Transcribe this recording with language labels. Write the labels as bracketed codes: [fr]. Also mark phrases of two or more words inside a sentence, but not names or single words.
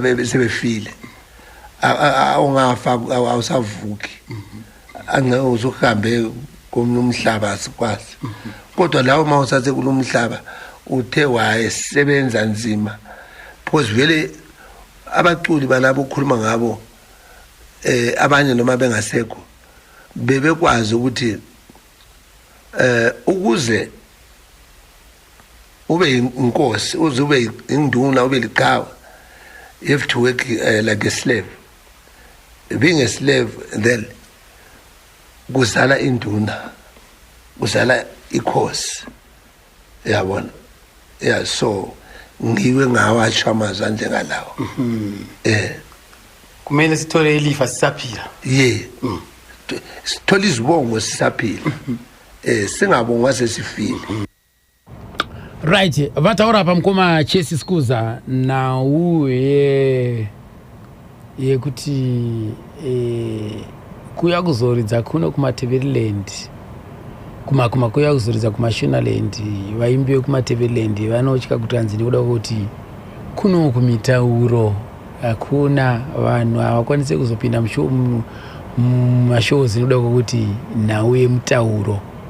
[nd] sebefile ungafa awusavuki angeke uzohambe komhlaba sikwazi kodwa lawo mawusathe kulomhlaba uthe wayesebenza nzima because vele abaculi balabo ukukhuluma ngabo abanye noma bengasekho bebekwazi ukuthi ukuze ube inkosi ube induna ube liqhawe [en] you have to work like a slave. Being a slave then [nd] kuzala induna kuzala ikhosi yabona so ngiwe ngawasha amazwi ngalawo kumele sithole ilifa sisaphila sithole izibongo sisaphila singabongwa sesifile [sn] right vataura pamkoma Chesi Skuza na uye yekuti kuya kuzoridza kuno kumaTheveland kuma kuya kuzoridza kumashonaland vaimbi vekumaTheveland vanotya kuti anzi ndikuda kuti kuno kumitauro hakuna vanhu havakwanise kuzopinda mumashows nekuda kwokuti nauye mutauro